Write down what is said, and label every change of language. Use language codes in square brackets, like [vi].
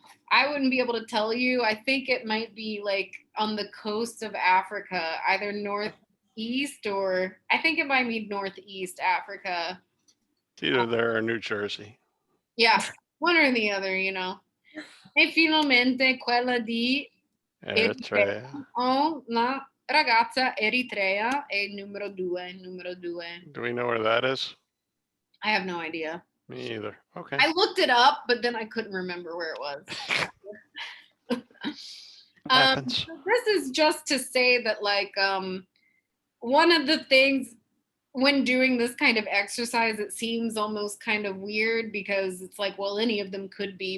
[en] I wouldn't be able to tell you. I think it might be like on the coast of Africa, either northeast or I think it might be northeast Africa. It's either there or New Jersey. Yeah, one or the other, you know. [it] E finalmente quella di Eritrea. una ragazza eritrea è il numero 2. Numero 2. [en] Do we know where that is? I have no idea. Me either. Okay. I looked it up, but then I couldn't remember where it was. Happens. This is just to say that, like, one of the things when doing this kind of exercise, it seems almost kind of weird because it's like, well, any of them could be.